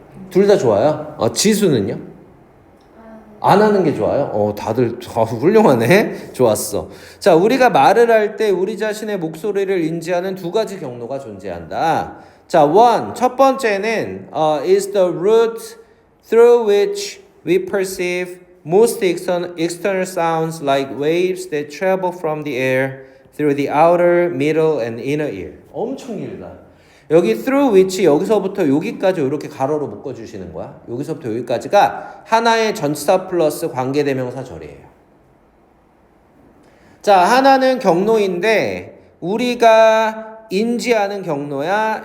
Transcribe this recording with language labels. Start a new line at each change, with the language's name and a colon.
Korean: 둘 다 좋아요? 지수는요? 안 하는 게 좋아요? 다들 훌륭하네. 좋았어. 자, 우리가 말을 할 때 우리 자신의 목소리를 인지하는 두 가지 경로가 존재한다.
English: 자,
Korean: 첫 번째는
English: is the route through which we perceive most external sounds like waves that travel from the air through the outer, middle, and inner ear.
Korean: 엄청 길다. 여기 through which 여기서부터 여기까지 이렇게 가로로 묶어주시는 거야. 여기서부터 여기까지가 하나의 전치사 플러스 관계대명사 절이에요. 자, 하나는 경로인데 우리가 인지하는 경로야.